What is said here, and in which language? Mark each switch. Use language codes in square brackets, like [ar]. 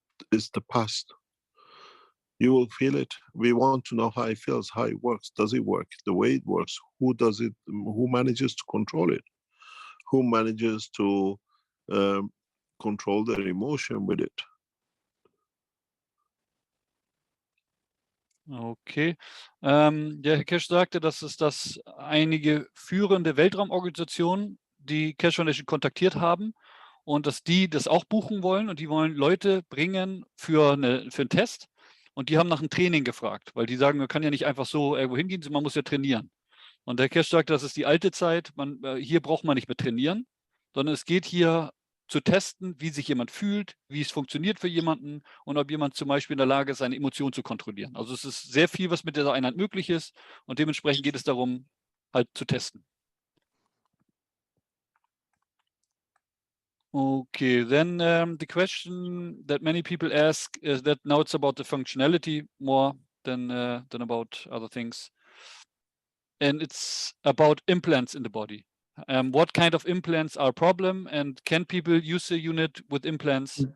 [en] It's the past. You will feel it. We want to know how it feels, how it works. Does it work? The way it works. Who does it? Who manages to control it? Who manages to control their emotion with it? Okay. [de] Der Herr Keshe sagte, dass einige führende Weltraumorganisationen die Keshe Foundation kontaktiert haben und dass die das auch buchen wollen und die wollen Leute bringen für einen Test und die haben nach einem Training gefragt, weil die sagen, man kann ja nicht einfach so irgendwo hingehen, man muss ja trainieren. Und der Herr Keshe sagte, das ist die alte Zeit, hier braucht man nicht mehr trainieren, sondern es geht hier zu testen, wie sich jemand fühlt, wie es funktioniert für jemanden und ob jemand zum Beispiel in der Lage ist, seine Emotionen zu kontrollieren. Also es ist sehr viel, was mit dieser Einheit möglich ist und dementsprechend geht es darum, halt zu testen. [en] Okay, then the question that many people ask is that now it's about the functionality more than about other things. And it's about implants in the body. What kind of implants are a problem, and can people use the unit with implants?